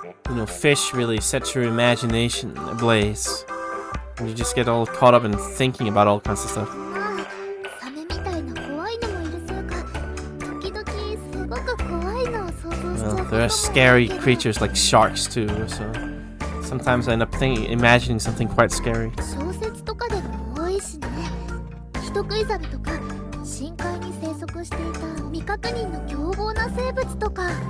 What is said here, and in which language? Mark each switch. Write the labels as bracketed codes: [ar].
[en] You know, fish really sets your imagination ablaze. And you just get all caught up in thinking about all kinds of stuff. [ja] まあサメみたいな怖いのもいるせいか時々すごく怖いのを想像しちゃう [en] Well, [ja] ことも [en] there are scary creatures like sharks too, so Sometimes I end up imagining something quite scary. [ja] 小説とかでも多いしね。人食いザメとか深海に生息していた未確認の凶暴な生物とか。